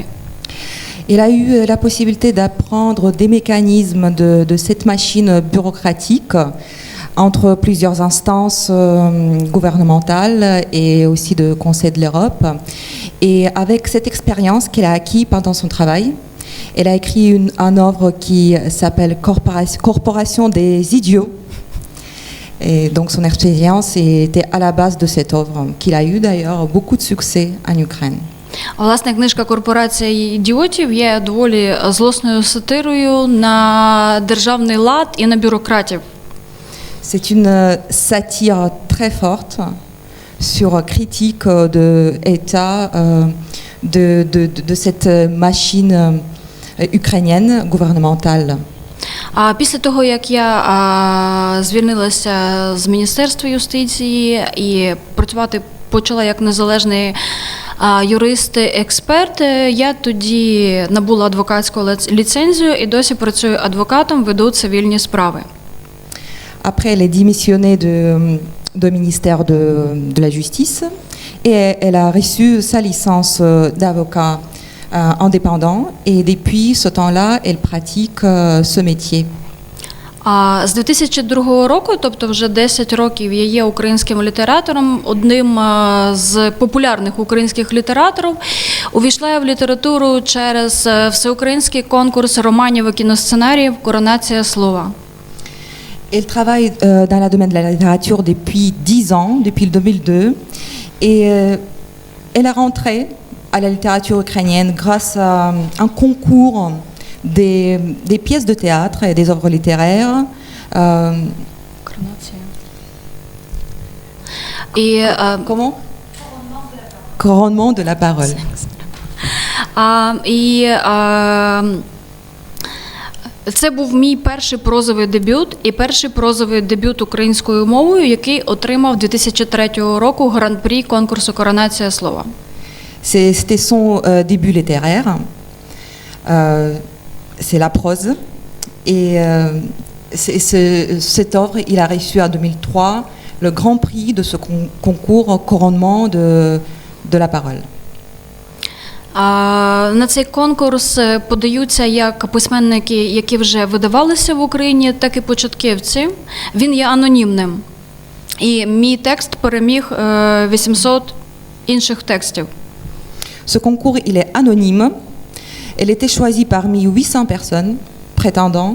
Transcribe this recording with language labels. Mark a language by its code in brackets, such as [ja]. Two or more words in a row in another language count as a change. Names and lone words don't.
[fr] Il a eu la possibilité d'apprendre des mécanismes de cette machine bureaucratique entre plusieurs instances gouvernementales et aussi de Conseil de l'Europe. Et avec cette expérience qu'elle a acquise pendant son travail, elle a écrit une œuvre qui s'appelle Corporation des idiots. Et donc son expérience était à la base de cette œuvre, qu'il a eu d'ailleurs beaucoup de succès en Ukraine. [uk] Власне, книжка «Корпорація ідіотів» є доволі злосною сатирою на державний лад і на бюрократів. [fr] C'est une satire très forte sur critique de État de cette machine ukrainienne gouvernementale. [uk] А після того, як я звільнилася з Міністерства юстиції і працювати почала як незалежний юрист-експерт, я тоді набула адвокатську ліцензію і досі працюю адвокатом, веду цивільні справи. [fr] Après, elle est démissionnée de ministère de la Justice et elle a reçu sa licence d'avocat indépendant et depuis ce temps-là, elle pratique ce métier. [uk] А з 2002 року, тобто вже 10 років, я є українським літератором, одним з популярних українських літераторів. Увійшла я в літературу через всеукраїнський конкурс романів і кіносценаріїв «Коронація слова». [fr] Elle travaille dans le domaine de la littérature depuis 10 ans, depuis le 2002, et elle est rentrée à la littérature ukrainienne grâce à un concours des pièces de théâtre et des œuvres littéraires. Comment? Couronnement de la parole. [uk] Це був мій перший прозовий дебют і перший прозовий дебют українською мовою, який отримав 2003 року гран-прі конкурсу «Коронація слова». [fr] C'était son début littéraire. C'est la prose. Et cette œuvre, il a reçu en 2003 le grand prix de ce concours couronnement de la parole. [uk] На цей конкурс подаються як письменники, які вже видавалися в Україні, так і початківці. Він є анонімним. І мій текст переміг 800 інших текстів. [fr] Ce concours, il est anonyme. Elle était choisie parmi 800 personnes prétendants.